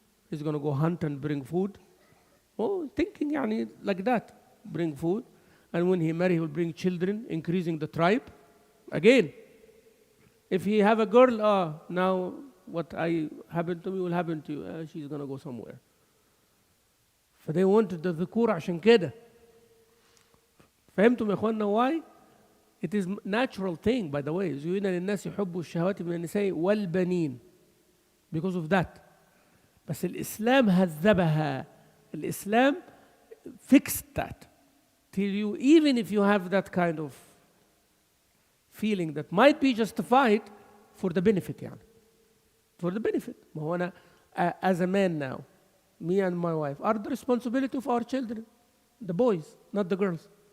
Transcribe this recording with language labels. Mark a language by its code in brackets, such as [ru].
[en] He's going to go hunt and bring food. Oh, thinking [ar] يعني, [en] like that, bring food. And when he marries, he will bring children, increasing the tribe. Again, if he have a girl, now what happened to me will happen to you. She's going to go somewhere. [ar] ف [en] they wanted the [ar] ذكور عشان كده. فهمتم يا اخوانا [en] why? It is natural thing, by the way. [ar] زين للناس يحبوا الشهوات من النساء والبنين. [en] Because of that. [ar] بس الإسلام هذبها. الإسلام [en] fixed that. Till you, even if you have that kind of feeling that might be justified for the benefit [ar] يعني. [en] For the benefit. [ar] ما هو أنا [en] as a man now, me and my wife are the responsibility of our children, the boys, not the girls.